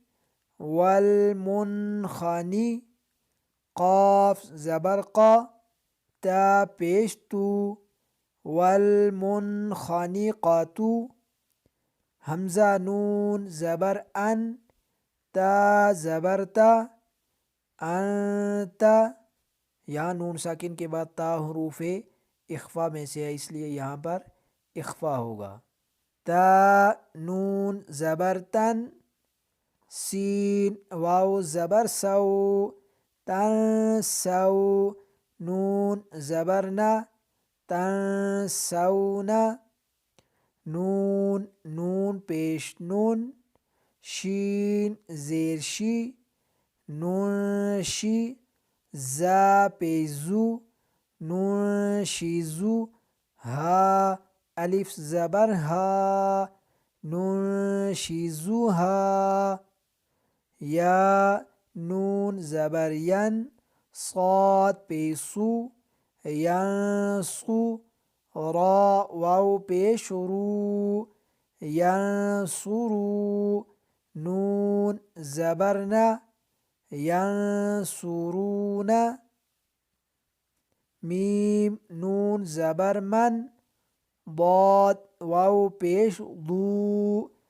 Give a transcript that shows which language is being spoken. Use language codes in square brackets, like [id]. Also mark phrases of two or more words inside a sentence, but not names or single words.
[ar] والمنخنی، قاف زبر قا، تا پیش تو، والمنخنقۃ، حمزہ نون زبر ان، تا زبر تا، انت، [ur] یہاں نون ساکن کے بعد تا حروف اخفا میں سے ہے، اس لیے یہاں پر اخفا ہوگا۔ [ar] تا نون زبر تن، سین واو زبر سو، تن سو، نون زبر نہ، تنسون نون نون پیش نون شین زیر شی نون شی زا پیش زو نون شیزو ها الف زبر ها نون شیزو ها یا نون زبر ین صاد پیسو ینسو را واو پیش رو ینصرو نون زبرنا ینصرون میم نون زبر من ضاد واو پیش ضو